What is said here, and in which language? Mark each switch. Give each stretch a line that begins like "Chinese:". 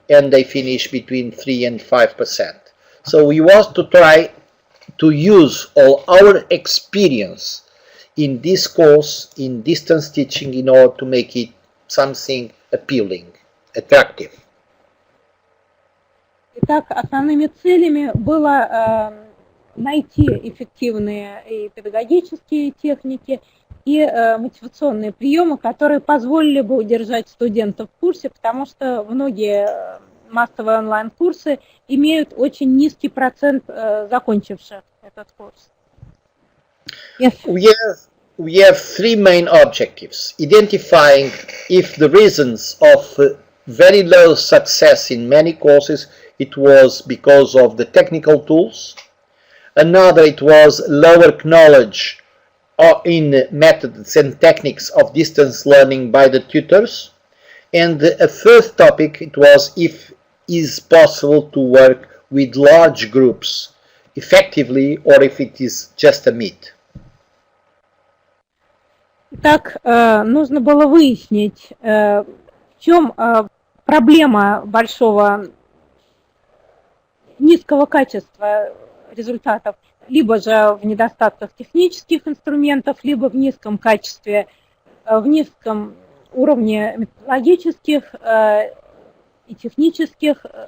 English: and they finish between 3 and 5%. So we want to try to use all our experience in this course, in distance teaching, in order to make it something appealing, attractive.
Russian: Итак, основными целями было найти эффективные и педагогические техники, и мотивационные приемы, которые позволили бы удержать студентов в курсе, потому что многие массовые онлайн-курсы имеют очень низкий процент закончивших этот курс.
English: Yes. We have three main objectives: identifying if the reasons of very low success in many courses it was because of the technical tools, another it was lower knowledge in methods and techniques of distance learning by the tutors, and a third topic it was if it is possible to work with large groups effectively or if it is just a myth.
Russian: Итак, нужно было выяснить, в чем проблема большого низкого качества результатов, либо же в недостатках технических инструментов, либо в низком качестве, в низком уровне методологических и технических